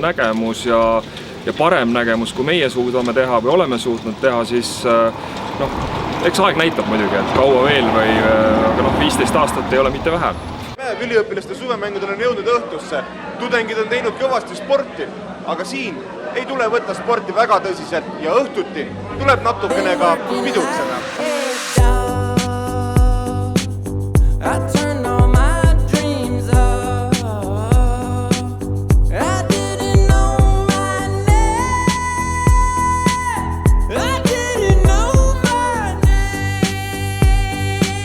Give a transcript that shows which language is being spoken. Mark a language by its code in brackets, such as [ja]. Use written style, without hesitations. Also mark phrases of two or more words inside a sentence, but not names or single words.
[et] nägemus ja parem nägemus, kui meie suudame teha või oleme suutnud teha, siis eks aeg näitab muidugi, et kaua veel aga 15 aastat ei ole mitte vähe. Üliõpilaste suvemängudel on jõudnud õhtusse. Tudengid on teinud kõvasti sporti, aga siin ei tule võtta sporti väga tõsiselt ja õhtuti tuleb natukene ka pidutseda. [en] I turned all my dreams off. I didn't know my name. I didn't know my name.